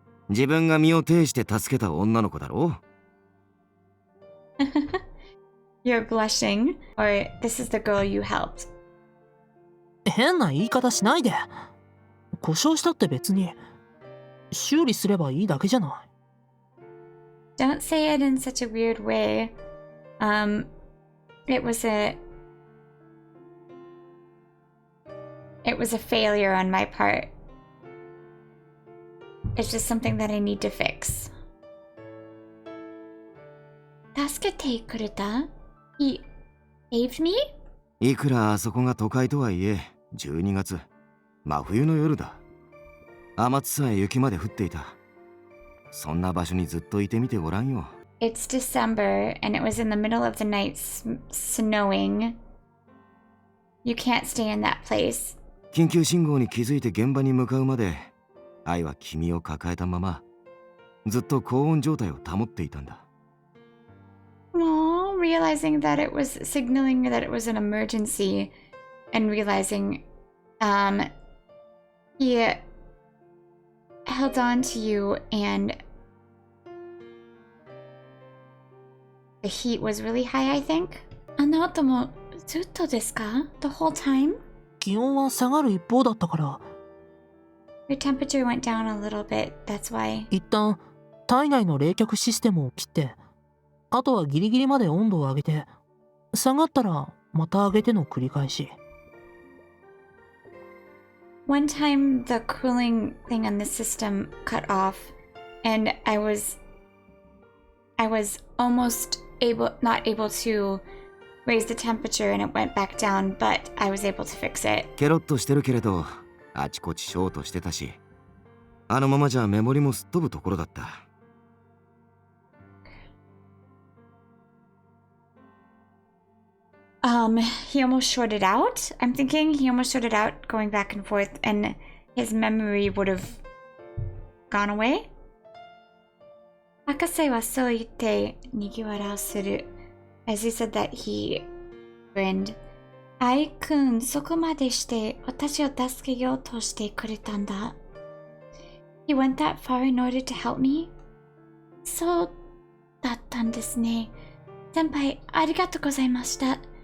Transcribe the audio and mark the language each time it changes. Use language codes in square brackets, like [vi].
[ja] 自分が身を挺して助けた女の子だろ。 [en] You're blushing, or this is the girl you helped. [ja] 変な言い方しないで。故障したって別に修理すればいいだけじゃない。 [en] Don't say it in such a weird way. It was a failure on my part. It's just something that I need to fix. [ja] 助けてくれた? [en] He saved me? [ja] いくらあそこが都会とはいえ、12月、真冬の夜だ。雨津さえ雪まで降っていた。そんな場所にずっといてみてごらんよ。 [en] It's December, and it was in the middle of the night snowing. You can't stay in that place. [ja] 緊急信号に気づいて現場に向かうまで、愛は君を抱えたまま、ずっと高温状態を保っていたんだ。 [en] Oh, realizing that it was signaling that it was an emergency, and realizing, he held on to you, and the heat was really high, I think. [ja] あの後もずっとですか? [en] The whole time? [ja] 気温は下がる一方だったから、 [en] Your temperature went down a little bit, that's why. [ja] 一旦体内の冷却システムを切って、あとはギリギリまで温度を上げて、下がったらまた上げての繰り返し。 [en] One time the cooling thing on the system cut off, and I was almost not able to raise the temperature, and it went back down, but I was able to fix it. [ja] ケロッとしてるけれど、あちこちショートしてたし、あのままじゃメモリもすっ飛ぶところだった。 [en] He almost shorted out. I'm thinking he almost shorted out going back and forth, and his memory would have gone away. [ja] 博士はそう言ってにぎわらせる。 [en] As he said that, he grinned. [ja] 愛くん、そこまでして私を助けようとしてくれたんだ。 [en] He went that far in order to help me? [ja] そうだったんですね。先輩、ありがとうございました。